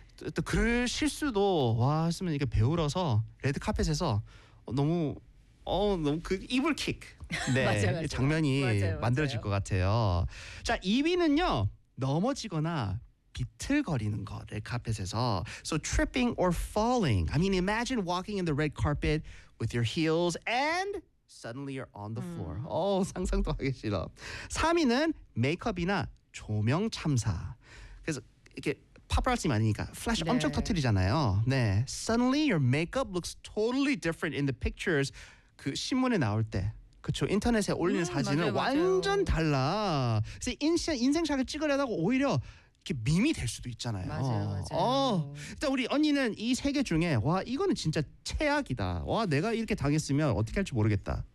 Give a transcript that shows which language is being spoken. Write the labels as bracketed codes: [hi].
[ko] 또 그럴 실수도 왔으면 이게 배우라서 레드 카펫에서 너무. 너무 그 이불 킥. 네. 맞아요, 맞아요. 장면이 맞아요, 만들어질 맞아요. 것 같아요. 자, 2위는요. 넘어지거나 비틀거리는 거. 레드 카펫에서 [en] so tripping or falling. I mean imagine walking in the red carpet with your heels and suddenly you're on the floor. [ko] 상상도 하기 싫어. 3위는 메이크업이나 조명 참사. 그래서 이렇게 파파라치 많으니까 플래시 네. 엄청 터뜨리잖아요. 네. [en] Suddenly your makeup looks totally different in the pictures. [ko] 그 신문에 나올 때. 그렇죠. 인터넷에 올리는 사진은 완전 달라. 그래서 인생샷을 찍으려다가 오히려 이렇게 밈이 될 수도 있잖아요. 맞아요. 맞아요. 일단 우리 언니는 이 세 개 중에 와 이거는 진짜 최악이다. 와 내가 이렇게 당했으면 어떻게 할지 모르겠다.